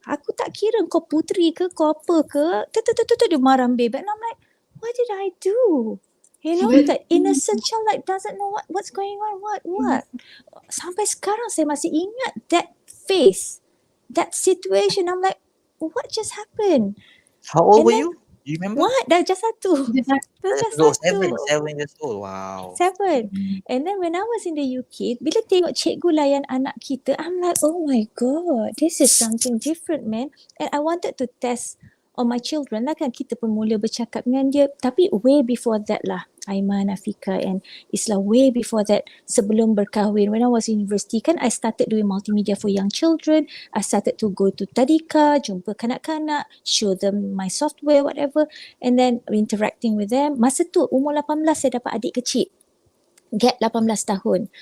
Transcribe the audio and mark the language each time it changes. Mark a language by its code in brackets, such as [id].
[ms] Aku tak kira kau puteri ke, kau apa ke. Dia marah bebek. [en] And I'm like, what did I do? You know, that innocent child doesn't know what's going on. What? [ms] Sampai sekarang saya masih ingat [en] that face, that situation. I'm like, what just happened? How old And were then, you? Do you remember? [ms] What? Darjah 1. Darjah 1. [en] 7 years old. Wow. 7. And then when I was in the UK, [ms] bila tengok cikgu layan anak kita, [en] I'm like, oh my God, this is something different, man. And I wanted to test on my children lah kan, [ms] kita pun mula bercakap dengan dia. [en] Tapi way before that lah, Aiman, Feqa and Islah, way before that, [ms] sebelum berkahwin, [en] when I was in university kan, I started doing multimedia for young children. I started to go to tadika, [ms] jumpa kanak-kanak, [en] show them my software, whatever, and then interacting with them. [ms] Masa tu umur 18 saya dapat adik kecil, gap 18 tahun.